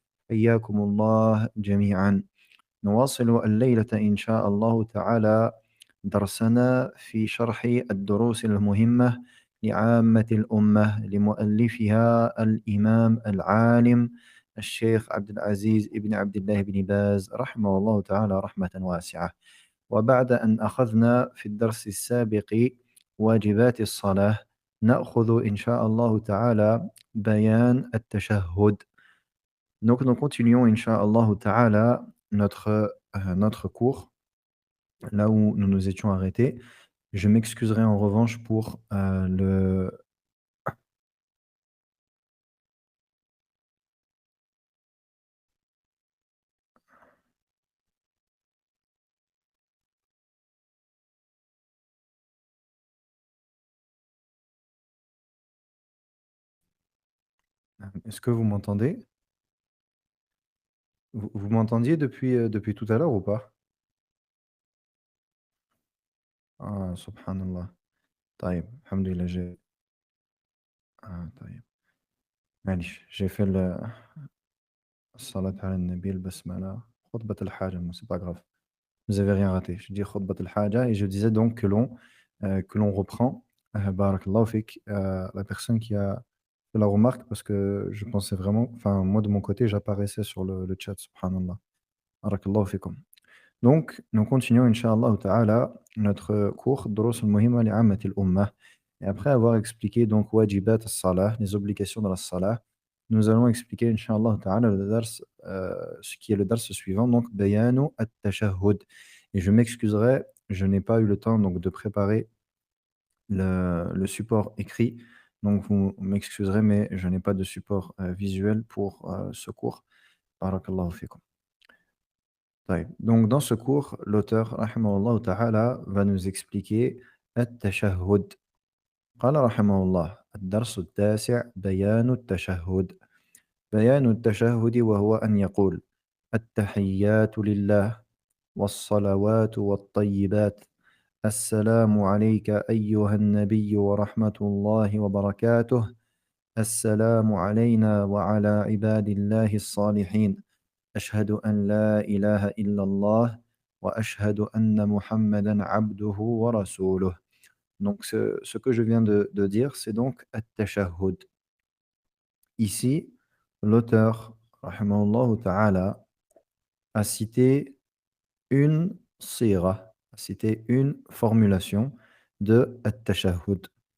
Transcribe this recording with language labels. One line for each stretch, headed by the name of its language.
Arabic: حياكم الله جميعا نواصل الليلة إن شاء الله تعالى درسنا في شرح الدروس المهمة لعامة الأمة لمؤلفها الإمام العالم الشيخ عبد العزيز ابن عبد الله بن باز رحمه الله تعالى رحمة واسعة. وبعد أن أخذنا في الدرس السابق واجبات الصلاة نأخذ إن شاء الله تعالى بيان التشهد.
French: Donc nous continuons Inch'Allah Ta'ala notre cours là où nous nous étions arrêtés. Je m'excuserai en revanche pour le... Est-ce que vous m'entendez? Vous m'entendiez depuis tout à l'heure ou pas? Ah, subhanallah.
Arabic: طيب الحمد لله طيب معليش
French: j'ai fait
Arabic: الصلاة على النبي البسملة خطبة الحاجة
French: mais c'est pas grave. Vous avez rien raté. Je dis khutbat al-haja et je disais donc que l'on reprend, barakallahu fik, la personne qui a fait la remarque parce que je pensais vraiment, enfin moi de mon côté j'apparaissais sur le chat, subhanallah. Barakallahu fikum. Donc nous continuons inch'Allah ta'ala notre cours Durus al-Muhimma li'ammat al-Ummah et après avoir expliqué donc wajibat as-salah, les obligations de la salah, nous allons expliquer inch'Allah ta'ala ce qui est le dars suivant, donc bayanu at-tashahhud. Et je m'excuserai, je n'ai pas eu le temps donc de préparer le support écrit, donc vous m'excuserez, mais je n'ai pas de support visuel pour ce cours. Barakallahu fikum.
Arabic: طيب.
French: Donc dans ce cours, l'auteur rahimahullah ta'ala va nous expliquer التشهد.
Arabic: قال رحمه الله الدرس التاسع بيان التشهد. بيان التشهد وهو أن يقول التحيات لله والصلوات والطيبات السلام عليك أيها النبي ورحمة الله وبركاته السلام علينا وعلى عباد الله الصالحين أشهد أن لا إله إلا الله وأشهد أن محمدا عبده ورسوله.
French: Donc ce que je viens de dire, c'est donc at-tashahhud. Ici, l'auteur, rahimahullah ta'ala, a cité une sira, a cité une formulation de at-tashahhud.